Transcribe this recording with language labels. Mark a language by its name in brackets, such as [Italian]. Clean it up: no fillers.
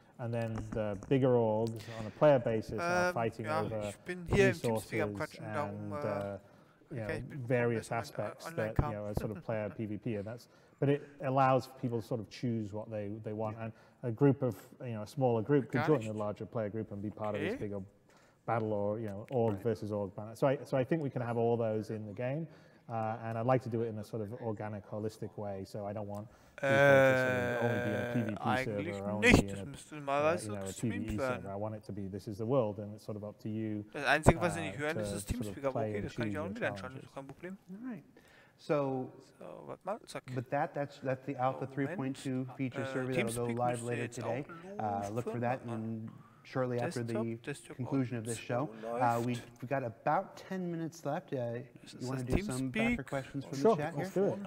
[English] And then the bigger orgs on a player basis are fighting over resources and various aspects that are sort of player PvP, and but it allows people to sort of choose what they want, and a group of a smaller group could join a larger player group and be part of this bigger battle, or org versus org battle. So I think we can have all those in the game, and I'd like to do it in a sort of organic, holistic way. So I don't want people to only be in a PvP server or only be in a PvE server. I want it to be, this is the world, and it's sort of up to you. [German] Das Einzige, was Sie nicht hören, ist das Teamspeak, aber okay, das kann ich auch wieder anschauen, das ist kein Problem. [English] All right. So but that's the Alpha 3.2 feature survey that will go live later today. Look for that shortly after the conclusion of this show. We've got about 10 minutes left. You want to do some backer questions from the chat here?